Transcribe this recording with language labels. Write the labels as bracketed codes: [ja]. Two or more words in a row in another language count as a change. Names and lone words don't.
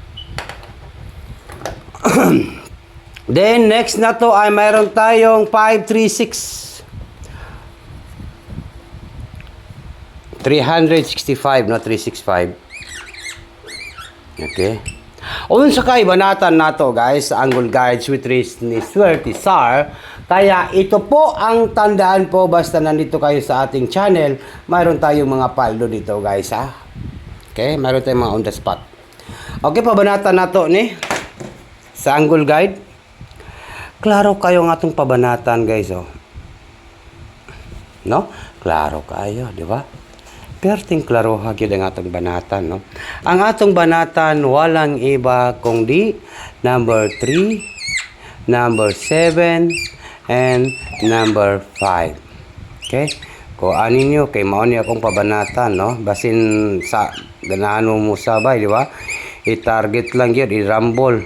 [tl] Then, next na to ay mayroon tayong 536. 365, no? 365. [ceb] Okay. Unsa sa kaibanatan nato guys, sa Angle Guide with Race ni Swerte Sar. [tl] Kaya ito po ang tandaan po basta nandito kayo sa ating channel, mayroon tayong mga paldo dito guys ha. Okay, mayroon tayong mga [en] on the spot. [ceb] Okay, pabanatan nato ni sa Angle Guide. Klaro kayo nga atong pabanatan guys oh. No? Klaro kayo, di ba? Perting klaro hagyod ang atong banatan, no? [tl] Ang atong banatan walang iba kung di [en] number 3, number 7, and number 5. [ceb] Okay? Kung anin nyo, kay mauni akong pabanatan, no? Basin sa ganahan mo sabay, di ba? [tl] I-target lang yun, i-rumble.